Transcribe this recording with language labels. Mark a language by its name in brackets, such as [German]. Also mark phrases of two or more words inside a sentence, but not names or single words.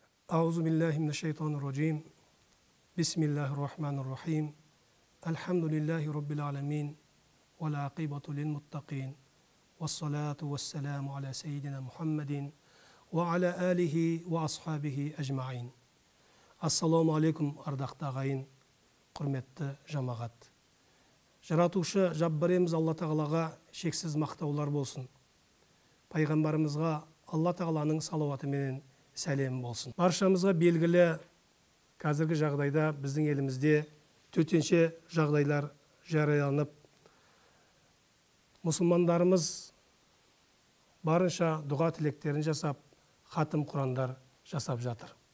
[Arabic] أعوذ بالله من الشيطان الرجيم. بسم الله الرحمن الرحيم. الحمد لله رب العالمين. والعاقبة للمتقين. والصلاة والسلام على سيدنا محمد وعلى آله وأصحابه أجمعين. السلام عليكم, [Kazakh] ардақты ағайын, құрметті жамағат. Жаратушы Жаббарымыз Алла Тағалаға шексіз мақтаулар болсын. Пайғамбарымызға Алла Тағаланың салауаты менен сәлем болсын. Баршамызға белгілі, қазіргі жағдайда біздің елімізде төтенше жағдайлар жарияланып, мұсылмандарымыз барынша дұға тілектерін жасап, хатым құрандар жасап жатыр.